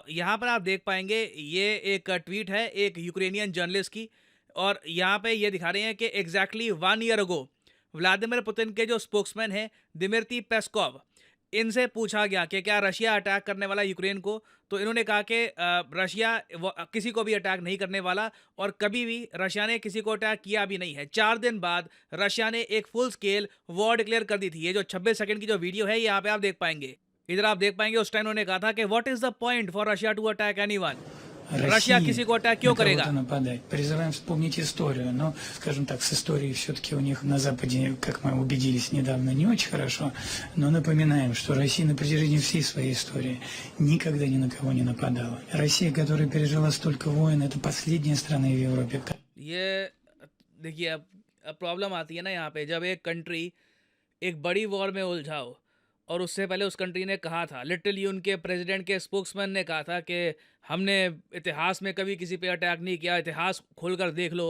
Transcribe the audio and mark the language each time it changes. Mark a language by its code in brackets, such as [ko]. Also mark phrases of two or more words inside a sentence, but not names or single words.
[hi] यहाँ पर आप देख पाएंगे, ये एक ट्वीट है एक यूक्रेनियन जर्नलिस्ट की, और यहाँ पे ये दिखा रहे हैं कि [en] exactly 1 year ago [hi] व्लादिमीर पुतिन के जो स्पोक्समैन हैं दिमित्री पेस्कोव, इनसे पूछा गया कि क्या रशिया अटैक करने वाला यूक्रेन को, तो इन्होंने कहा कि रशिया किसी को भी अटैक नहीं करने वाला, और कभी भी रशिया ने किसी को अटैक किया भी नहीं है। 4 दिन बाद रशिया ने एक [en] full scale war declare [hi] कर दी थी। ये जो 26 सेकंड की जो वीडियो है, यहाँ पे आप देख पाएंगे, इधर आप देख पाएंगे, उस टाइम उन्होंने कहा था कि [en] what is the point for Russia to attack anyone, [hi] रशिया [ru] России [hi] किसी को अटैक [ru] на [hi] क्यों [ru] кого-то [hi] करेगा। [ru] нападать. Призываем вспомнить историю, но, скажем так, с историей все-таки у них на Западе, как мы убедились недавно, не очень хорошо, но напоминаем, что Россия на протяжении всей своей истории никогда ни на кого не нападала. Россия, которая пережила столько войн, это последняя страна в Европе. [hi] ये देखिए, अब प्रॉब्लम आती है ना यहाँ पे, जब एक कंट्री एक बड़ी वॉर में उलझाओ, और उससे पहले उस कंट्री ने कहा था, लिटरली उनके प्रेसिडेंट के स्पोक्समैन ने कहा था कि हमने इतिहास में कभी किसी पे अटैक नहीं किया, इतिहास खोलकर देख लो।